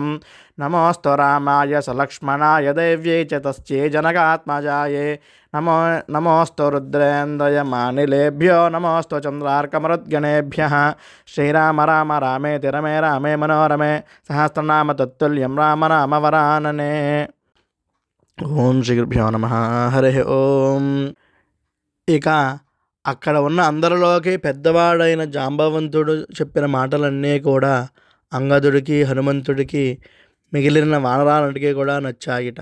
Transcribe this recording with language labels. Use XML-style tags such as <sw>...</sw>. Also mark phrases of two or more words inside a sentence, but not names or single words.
<sa>नमोऽस्तु रामाय सलक्ष्मणाय देव्यै च तस्यै जनकात्मजायै. नमोऽस्तु रुद्रेन्द्रयमानिलेभ्यो नमोऽस्तु चन्द्रार्कमरुद्गणेभ्यः. श्रीराम राम रामेति रमे रामे मनोरमे सहस्रनाम तत्तुल्यं राम नाम वरानने. ఓం శ్రీ గురుభ్యో నమః. హరి ఓం.</sa> <te>ఇక అక్కడ ఉన్న అందరిలోకి పెద్దవాడైన జాంబవంతుడు చెప్పిన మాటలన్నీ కూడా అంగదుడికి, హనుమంతుడికి, మిగిలిన వానరాలన్నిటికీ కూడా నచ్చాయిట.</te>